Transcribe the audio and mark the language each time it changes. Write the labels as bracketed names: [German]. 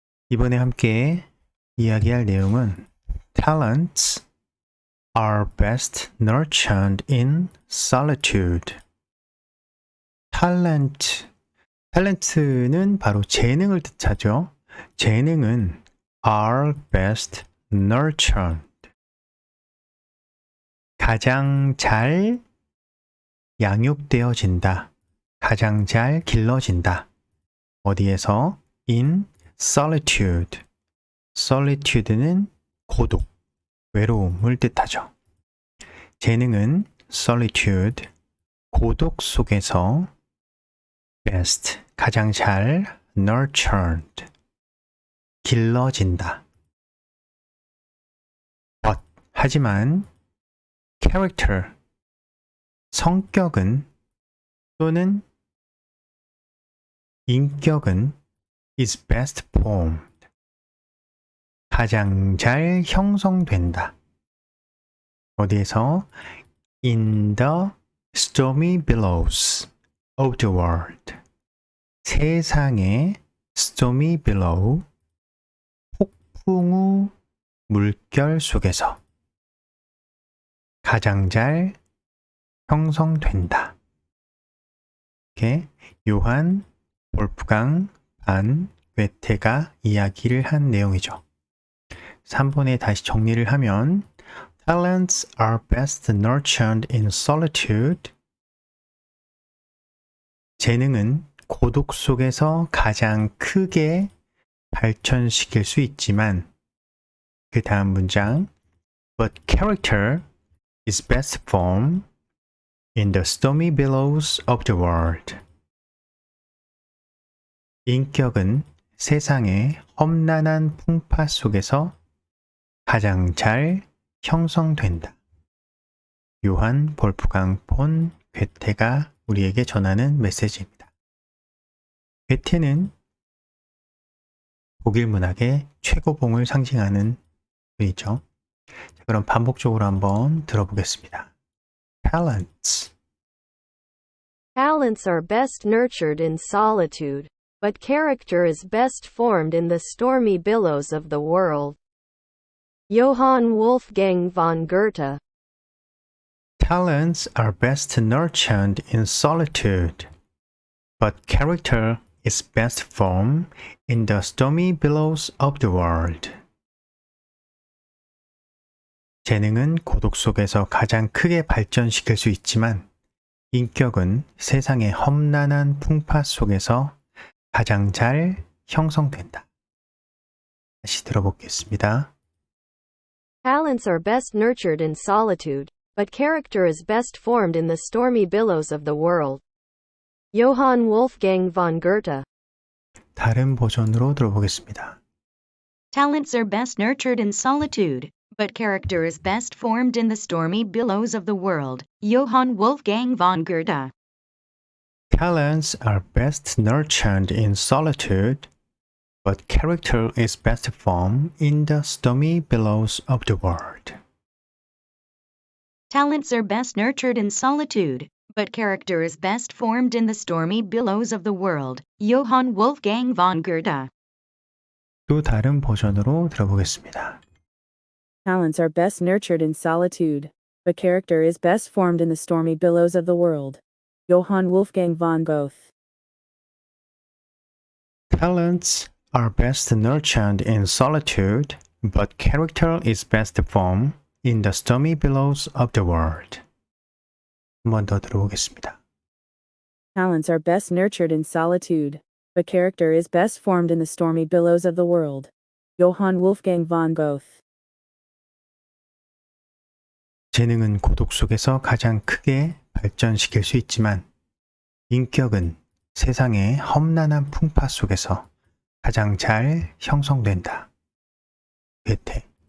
[Korean] 이번에 함께 이야기할 내용은 [English] Talents are best nurtured in solitude. [Korean] 탤런트는 바로 재능을 뜻하죠. 재능은 [English] are best nurtured. [Korean] 가장 잘 양육되어진다. 가장 잘 길러진다. 어디에서? [English] In solitude. [Korean] solitude는 고독, 외로움을 뜻하죠. 재능은 solitude, 고독 속에서 best, 가장 잘 nurtured, 길러진다. [English] But, [Korean] 하지만 [English] character, [Korean] 성격은 또는 인격은 [English] is best formed. [Korean] 가장 잘 형성된다. 어디에서? [English] In the stormy billows of the world. [Korean] 세상의 stormy billow, 폭풍우 물결 속에서 가장 잘 형성된다. 이렇게 요한 볼프강 반 괴테가 이야기를 한 내용이죠. 3번에 다시 정리를 하면 [English] Talents are best nurtured in solitude. [Korean] 재능은 고독 속에서 가장 크게 발전시킬 수 있지만 그 다음 문장 [English] But character is best formed in the stormy billows of the world. [Korean] 인격은 세상의 험난한 풍파 속에서 가장 잘 형성된다. 요한 볼프강 폰 괴테가 우리에게 전하는 메시지입니다. 괴테는 독일 문학의 최고봉을 상징하는 분이죠. 자, 그럼 반복적으로 한번 들어보겠습니다. [English] Talents. Talents are best nurtured in solitude, but character is best formed in the stormy billows of the world. Johann Wolfgang von Goethe. Talents are best nurtured in solitude, but character is best formed in the stormy billows of the world. [Korean] 재능은 고독 속에서 가장 크게 발전시킬 수 있지만 인격은 세상의 험난한 풍파 속에서 가장 잘 형성된다. 다시 들어보겠습니다. [English] Talents are best nurtured in solitude, but character is best formed in the stormy billows of the world. Johann Wolfgang von Goethe. [Korean] 다른 버전으로 들어보겠습니다. [English] Talents are best nurtured in solitude, but character is best formed in the stormy billows of the world. Johann Wolfgang von Goethe. Talents are best nurtured in solitude, but character is best formed in the stormy billows of the world. Talents are best nurtured in solitude, but character is best formed in the stormy billows of the world. Johann Wolfgang von Goethe. [Korean] 또 다른 버전으로 들어보겠습니다. [English] Talents are best nurtured in solitude, but character is best formed in the stormy billows of the world. Johann Wolfgang von Goethe. Talents are best nurtured in solitude, but character is best formed in the stormy billows of the world. [Korean] 한 번 더 들어보겠습니다. [English] Talents are best nurtured in solitude, but character is best formed in the stormy billows of the world. Johann Wolfgang von Goethe. [Korean] 재능은 고독 속에서 가장 크게 발전시킬 수 있지만 인격은 세상의 험난한 풍파 속에서 가장 잘 형성된다. 괴테.